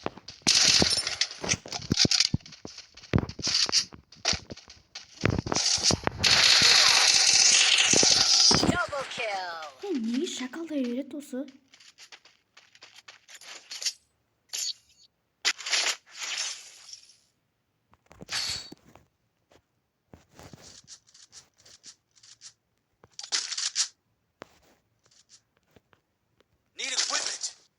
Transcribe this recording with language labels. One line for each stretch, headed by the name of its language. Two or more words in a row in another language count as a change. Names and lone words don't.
English: Double kill.
Kazakh: Неге шакалдай береді осы?
English: Need equipment.